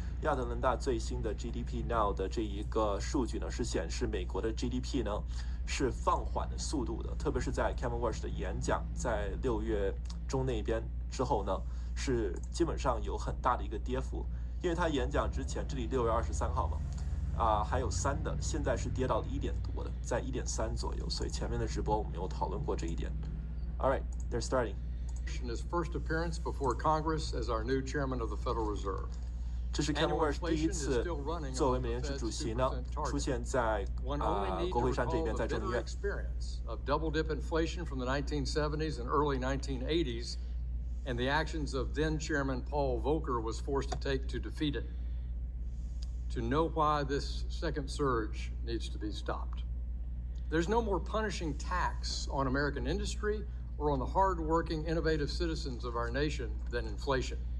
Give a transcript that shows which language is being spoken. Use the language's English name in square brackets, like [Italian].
[Chinese] 亚特兰大最新的 GDP now 的这一个数据呢，是显示美国的 GDP 呢是放缓的速度的，特别是在 Kevin Walsh 的演讲在6月中那边之后呢，是基本上有很大的一个跌幅，因为他演讲之前，这里6月23号嘛，还有3的，现在是跌到了1点多的，在1.3左右，所以前面的直播我们有讨论过这一点。 [English] All right, they're starting. His first appearance before Congress as our new chairman of the Federal Reserve. [Chinese] 这是 Kevin Walsh 第一次作为美联储主席呢，出现在国会山这边，在众议院。 [English] Of double-dip inflation from the 1970s and early 1980s, and the actions of then-Chairman Paul Volcker was forced to take to defeat it. To know why this second surge needs to be stopped. There's no more punishing tax on American industry or on the hard-working, innovative citizens of our nation than inflation.